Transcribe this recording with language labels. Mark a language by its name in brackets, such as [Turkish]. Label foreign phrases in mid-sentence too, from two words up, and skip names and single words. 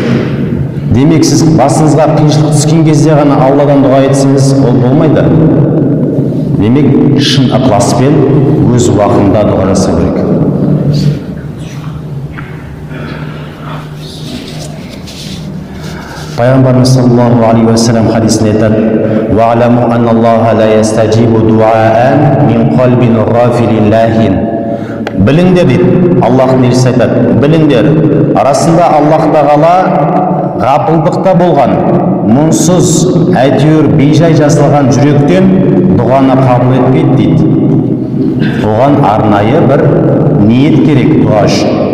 [Kazakh] Демек, сіз басыңызға қиыншылық түскен кезде ғана Алладан дұға етсеңіз, ол болмайды. Демек, шын ықыласпен өз уақытында дұға жасау керек. Пайғамбарымыз [Arabic] صلى الله عليه وسلم [Kazakh] хадисінде айтады: [Arabic] «واعلموا أن الله لا يستجيب دعاء من قلب غافل لاه». [Kazakh] Біліңдер дейді, Аллахтың елшісі айтады, біліңдер, арасында Аллах Тағала ғапылдықта болған, мұңсыз, әйтеуір бейжай жасалған жүректен дұғаны қабыл етпейді дейді. Оған арнайы бір ниет керек дұға үшін.